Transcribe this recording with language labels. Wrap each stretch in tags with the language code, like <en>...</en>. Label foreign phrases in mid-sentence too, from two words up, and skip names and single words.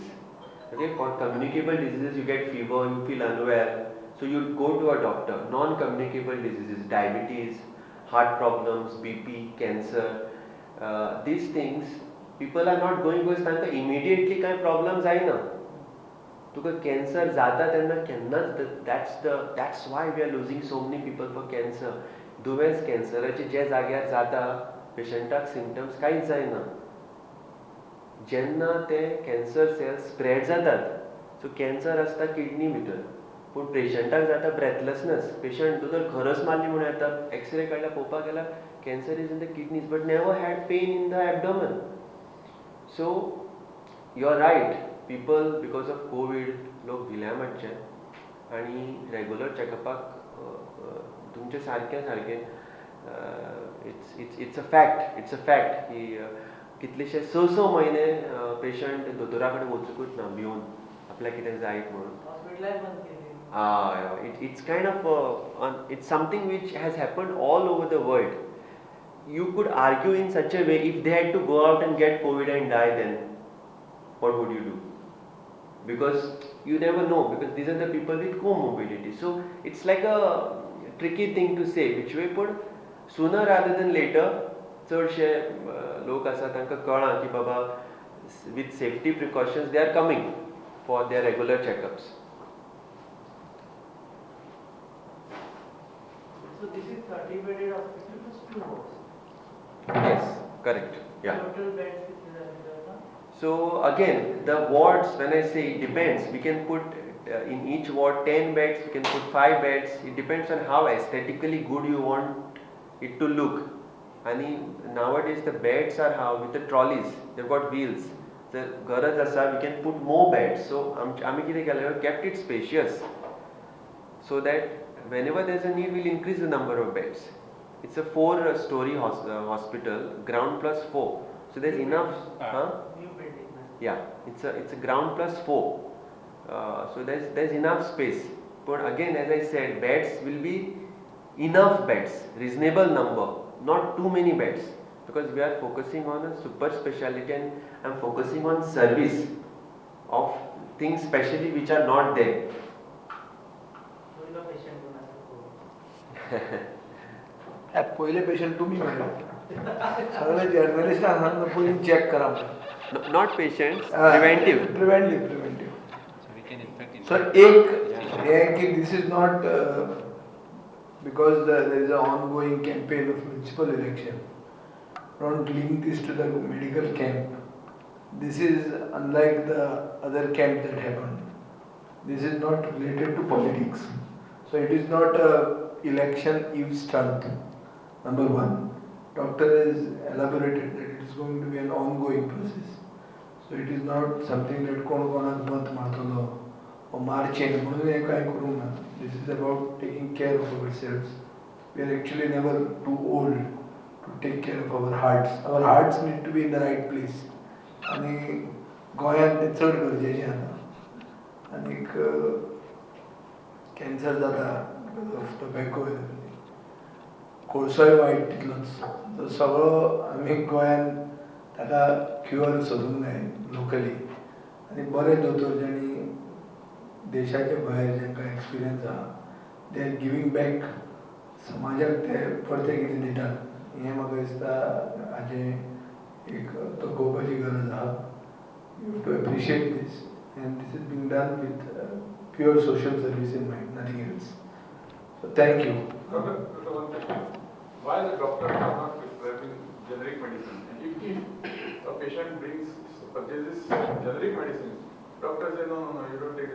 <en>Okay, for communicable diseases you get fever, you feel unwell, so you go to a doctor. Non-communicable diseases, diabetes, heart problems, BP, cancer, these things, people are not going because</en> <kok>तांकां immediately काय problem जायना. तुका cancer जाता तेन्ना केन्नाच</kok> <en>that's why we are losing so many people for cancer.</en> <kok>दुयेंस कॅन्सराचे जे जाग्यार जाता पेशंटाक सिम्पटम्स कांयच जायना. जेन्ना ते</kok> <en>cancer cells spread</en> <kok>जातात, सो कॅन्सर आसता किडनी भितर, पूण पेशंटाक जाता ब्रेथलेसनेस. पेशंट जर खरच मारली म्हणून येता, एक्सरे काडल्यार पळोवपाक गेल्यार</kok> <en>cancer is in the kidneys but never had pain in the abdomen. so you are right, people because of COVID</en> <kok>लोक भिल्या मातशे आनी रेगुलर चॅकअपाक तुमचे सारकें</kok> <en>it's a fact</en> <kok>की कितलेशे स म्हयने पेशंट दोतोरा कडेन वचूंकूच ना भिवन आपल्याक कितें जायत म्हणून. Hospitalize बंद केली.</kok> <en>It's kind of it's something which has happened all over the world. You could argue in such a way, if they had to go out and get COVID and die, then what would you do? Because you never know, because these are the people with comorbidity. So it's like a tricky thing to say which way, but sooner rather than later</en> <kok>चडशे लोक आसा तांकां कळना की बाबा</kok> <en>with safety precautions they are coming for their regular checkups. So this is 30 bedded hospital plus 2 wards. Yes, correct. Yeah. Total beds</en> <mr>कितने झाले आता?</mr> <en>So again, the wards, when I say it depends, we can put in each ward 10 beds, we can put 5 beds. It depends on how aesthetically good you want it to look. And nowadays the beds are how with the trolleys, they've got wheels. The</en> <kok>गरज आसा,</kok> <en>we can put more beds.</en> <kok>So आम्ही कितें केलें,</kok> <en>kept it spacious, so that whenever there's a need, we'll increase the number of beds. It's a 4-story hospital, ground plus 4. So there's enough. New building. Yeah, it's a ground plus 4. So there's enough space. But again, as I said, beds will be enough beds, reasonable number, not too many beds, because we are focusing on a super specialty and I'm focusing on service of things specially which are not there.</en> <mr>पहिला patient कोणाचा? पहिले पेशंट तुम्ही म्हणा. सगळे जर्नलिस्ट आहात ना, पहिले चेक करा.</mr> <en>Not patients, preventive. Preventive. So we can infect in.</en> <mr>सर एक हे आहे की</mr> <en>this is not because there is an ongoing campaign of municipal election. Don't link this to the medical camp. This is unlike the other camp that happened. This is not related to politics. So it is not a election eve stunt. Number one, doctor has elaborated that it is going to be an ongoing process. So it is not something that</en> <kok>कोण कोणाक मत मारतलो</kok> <en>or marching</en> <kok>म्हणून हे काय करूंक ना.</kok> <en>This is about taking care of ourselves. We are actually never too old to take care of our hearts. Our hearts need to be in the right place.</en> <kok>आणि गोंयांत ते चड गरजेचें आसा. आनीक कॅन्सर जाता</kok> <en>because of tobacco.</en> <kok>कोळसोय वायट तितलोच. तो सगळो आमी गोंयांत ताका क्युअर सोदूंक जाय लोकली. आनी बरे दोतोर जेणी देशाचे भायर जेंकां एक्सपिरियन्स आहा,</kok> <en>they are giving back</en> <kok>समाजाक ते परते कितें दितात. हें म्हाका दिसता हाजें एक तोखवपाची गरज आहा.</kok> <en>You have to appreciate this, and this is being done with pure social service in mind, nothing else. So thank you. Doctor, one question. Why the doctors are not prescribing generic medicine? And if a patient purchases generic medicine, doctor say no, you don't take it.</en>